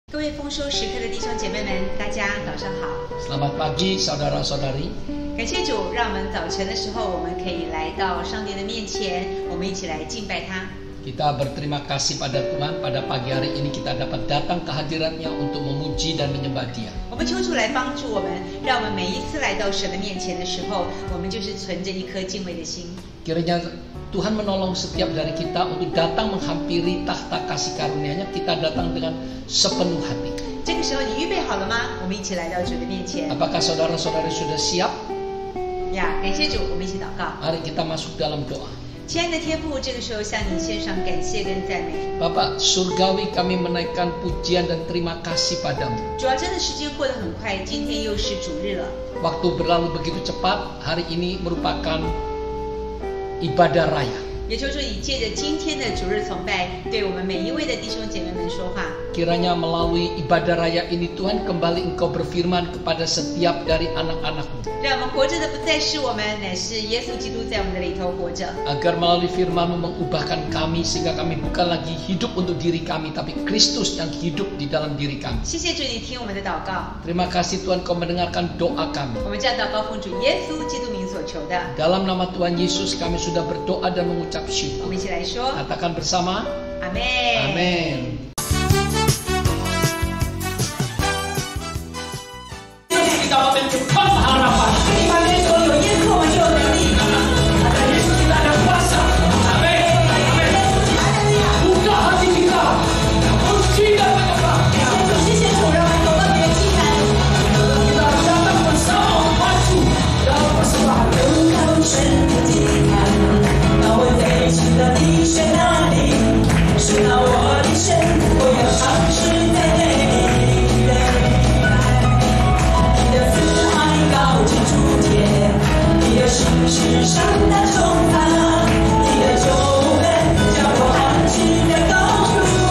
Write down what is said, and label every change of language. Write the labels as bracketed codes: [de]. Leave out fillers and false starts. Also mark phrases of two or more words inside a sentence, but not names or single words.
[zh] 会丰收时刻的弟兄姐妹们，大家早上好。 [id] Selamat pagi saudara-saudari. [zh] 感谢主，让我们早晨的时候，我们可以来到上帝的面前，我们一起来敬拜他。 [id] Kita berterima kasih pada Tuhan, pada pagi hari ini kita dapat datang ke hadirat-Nya untuk memuji dan menyembah Dia. [zh] 我们求主来帮助我们，让我们每一次来到神的面前的时候，我们就是存着一颗敬畏的心。 [id] Kiranya Tuhan menolong setiap dari kita untuk datang menghampiri tahta kasih karunia-Nya. Kita datang dengan sepenuh hati. [zh] 这个时候你预备好了吗？我们一起来到主的面前。 [id] Apakah saudara-saudari sudah siap? [zh] 呀，感谢主，我们一起祷告。 [id] Mari kita masuk dalam doa. [zh] 亲爱的天父，这个时候向你献上感谢跟赞美。 [id] Bapak surgawi, kami menaikkan pujian dan terima kasih padamu. [zh] 主要真的时间过得很快，今天又是主日了。 [id] Waktu berlalu begitu cepat, hari ini merupakan ibadah raya. [zh] 也就是说，你借着今天的主日崇拜，对我们每一位的弟兄姐妹们说话。 [id] Kiranya melalui ibadah raya ini Tuhan kembali Engkau berfirman kepada setiap dari anak-anak-Mu. [zh] 让我们活着的不再是我们，乃是耶稣基督在我们的里头活着。 [id] Agar melalui firman-Mu mengubahkan kami sehingga kami bukan lagi hidup untuk diri kami, tapi Kristus yang hidup di dalam diri kami. [zh] 谢谢主，你听我们的祷告。 [id] Terima kasih Tuhan Kau mendengarkan doa kami. [zh] 我们这样祷告，奉主耶稣基督名所求的。 [id] Dalam nama Tuhan Yesus kami sudah berdoa dan mengucap [zh] 我 [id] syukur. [zh] 们一起来说， [id] Katakan bersama, [zh] 阿门。 [id] Amin. Kita menunjukkan harapan. Di mana itu [zh] 有耶稣，我们就有能力。 [id] ada Yesus kita ada kuasa. Amin. Buka hati kita, puji dan menyembah. [zh] 谢谢主，让我们走到你的祭坛。 [id] kita datang bersama maju dalam persembahan. [zh] 到神的祭坛，让我在一起的你选哪里？是那我的神，我要尝试在那里。世上的重担，你的救恩将我安置在高处。